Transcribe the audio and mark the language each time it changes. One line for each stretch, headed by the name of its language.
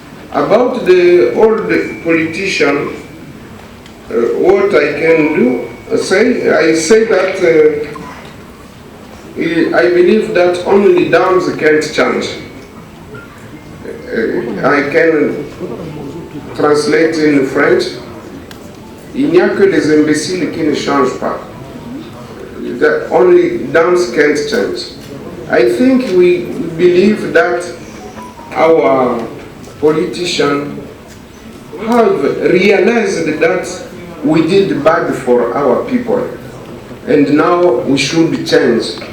English: About the old politician, what I can do, I say that I believe that only dams can't change. I can translate in French.
French: Il n'y a que des imbéciles qui ne changent pas.
English: That only dams can't change. I think we believe that our politicians have realized that we did bad for our people, and now we should change.